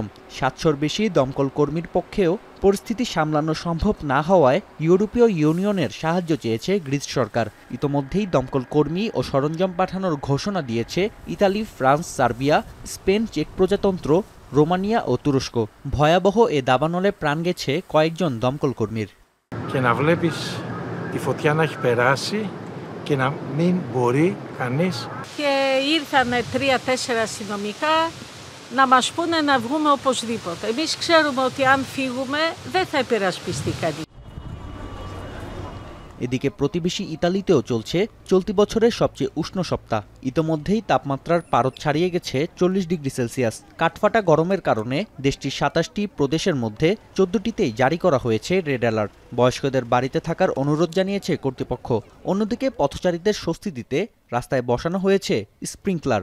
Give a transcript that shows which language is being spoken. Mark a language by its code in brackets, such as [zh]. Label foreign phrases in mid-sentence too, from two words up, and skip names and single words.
[bn] 700-র বেশি দমকল কর্মীর পক্ষেও পরিস্থিতি সামলানো সম্ভব না হওয়ায় ইউরোপীয় ইউনিয়নের সাহায্য চেয়েছে গ্রিস সরকার। ইতোমধ্যেই দমকল কর্মী ও সরঞ্জাম পাঠানোর ঘোষণা দিয়েছে ইতালি, ফ্রান্স, সার্বিয়া, স্পেন, চেক প্রজাতন্ত্র, রোমানিয়া ও তুরস্ক। ভয়াবহ এ দাবানলে প্রাণ গেছে কয়েকজন দমকল কর্মীর। [el] Και να βλέπεις τη φωτιά να έχει περάσει και να μην μπορεί κανείς. Και ήρθαν 3-4 αστυνομικά να μας πούνε να βγούμε οπωσδήποτε. Εμείς ξέρουμε ότι αν φύγουμε δεν θα υπερασπιστεί κανείς. [bn] এদিকে প্রতিবেশী ইতালিতেও চলছে চলতি বছরের সবচেয়ে উষ্ণ সপ্তাহ। ইতোমধ্যেই তাপমাত্রার পারদ ছাড়িয়ে গেছে 40 ডিগ্রি সেলসিয়াস। কাঠফাটা গরমের কারণে দেশটির 27টি প্রদেশের মধ্যে 14টিতেই জারি করা হয়েছে রেড অ্যালার্ট। বয়স্কদের বাড়িতে থাকার অনুরোধ জানিয়েছে কর্তৃপক্ষ। অন্যদিকে পথচারীদের স্বস্তি দিতে রাস্তায় বসানো হয়েছে স্প্রিংকলার।